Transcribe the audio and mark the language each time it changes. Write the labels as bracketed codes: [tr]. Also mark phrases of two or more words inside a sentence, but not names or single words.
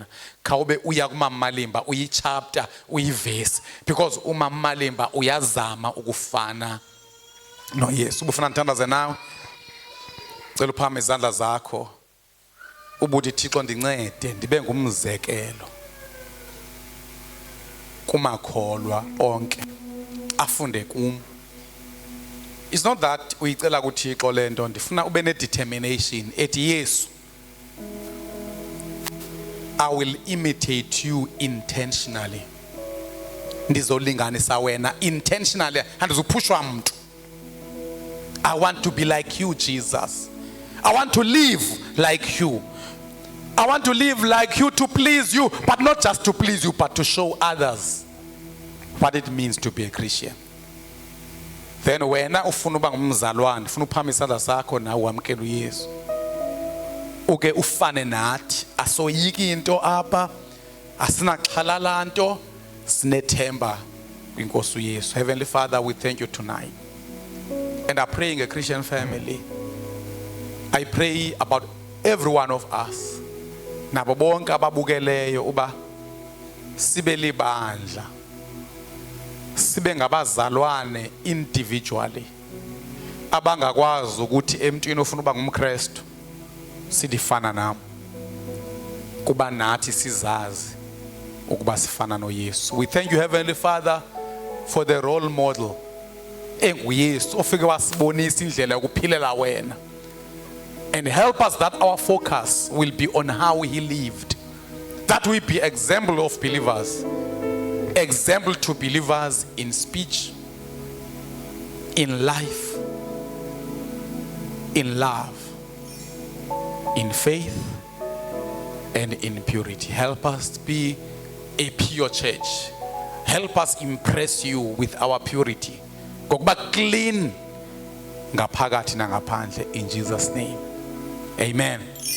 [xh] Khawube uya kuMama Malimba uyichapter uyivesi because uMama Malimba uyazama ukufana noYesu. Ubufuna ndithandaze nawe. Cela uphame izandla zakho. Ubuthi Thixo ndincede ndibe ngumzekelo kumakholwa onke afunde kum. [en] It's not that [xh] uyicela kuThixo lento ndifuna ube ne determination ethi Yesu [en] I will imitate you intentionally. [xh] Ndizolinganisa wena intentionally andizuphushwa umuntu. [en] I want to be like you Jesus. I want to live like you. I want to live like you, to please you, but not just to please you, but to show others what it means to be a Christian. [xh] Then wena ufuna uba ngumzalwane, ufuna uphamisa isandla sakho nawe wamkela uYesu. Uke ufane nathi, asoyiki into apha, asinaxhalala nto, sinethemba kwinkosi uYesu. [en] Heavenly Father, we thank you tonight. And I pray in a Christian family. I pray about every one of us. [xh] Nabo bonke ababukeleyo uba sibe libandla. Sibe ngabazalwane individually. Abangakwazi ukuthi emntwini ofuna uba ngumKristu sidifana nami. Kuba nathi sizazi ukuba sifana noYesu. [en] We thank you, Heavenly Father, for the role model [xh] enguYesu ofike wasibonisa indlela yokuphilela wena. [en] And help us that our focus will be on how he lived. That we be example of believers. Example to believers in speech, in life, in love, in faith, and in purity. Help us be a pure church. Help us impress you with our purity. [xh] Gokuba clean ngaphakathi nangaphandle, [en] in Jesus' name. Amen.